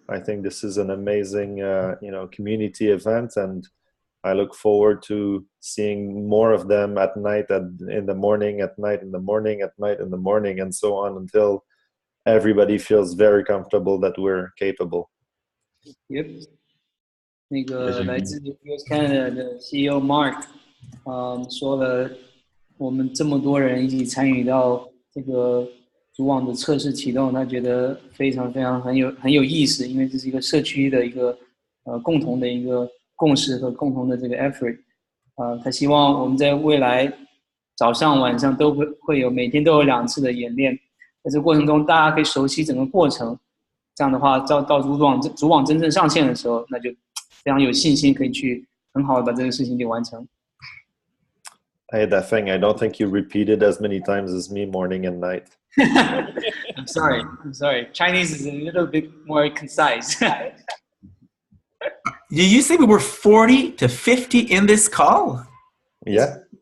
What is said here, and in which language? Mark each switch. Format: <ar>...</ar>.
<en>I think this is an amazing, community event, and I look forward to seeing more of them at night, in the morning, at night, in the morning, at night, in the morning, and so on until everybody feels very comfortable that we're capable. Yep.</en> <zh>那个来自 EOS Canada 的 CEO Mark， 说了，我们这么多人一起参与到这个主网的测试启动，他觉得非常非常很有意思，因为这是一个社区的一个共同的一个共识和共同的这个 effort。他希望我们在未来早上晚上都会有每天都有2次的演练，在这个过程中大家可以熟悉整个过程。这样的话，到主网真正上线的时候，那就非常有信心可以去很好的把这个事情给完成。</zh> <en>Hey, that thing, I don't think you repeated as many times as me morning and night. I'm sorry. Chinese is a little bit more concise. You say we were 40 to 50 in this call? Yeah.</en>